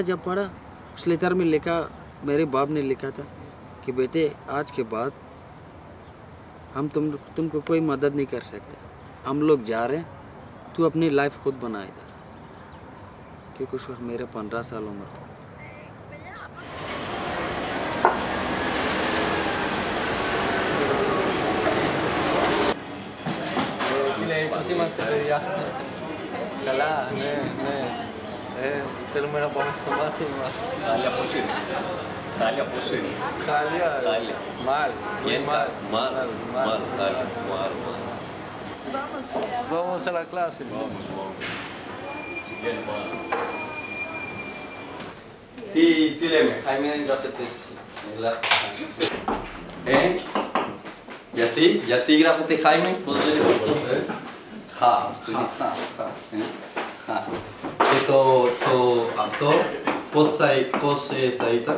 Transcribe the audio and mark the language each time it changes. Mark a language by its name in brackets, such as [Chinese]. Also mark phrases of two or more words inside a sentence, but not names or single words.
[Hindi] जब पढ़ा, उस लेटर में लिखा, मेरे बाप ने लिखा था कि बेटे आज के बाद हम तुमको कोई मदद नहीं कर सकते, हम लोग जा रहे हैं, तू अपनी लाइफ खुद बना इधर। क्योंकि उस वक्त मेरा 15 साल उम्र था। [Greek] Θέλουμε να πάμε στο μάθημα. Χάλια πώς είναι. Χάλια πώς είναι. Χάλια. [Spanish] Mal. Mal. Vamos a la clase. Vamos. [Greek] Τι λέμε, Χάιμι δεν γράφεται έτσι. Γιατί γράφεται Χάιμι, πώς δεν γράφεται. Χα. Και αυτό πώς θα ήταν.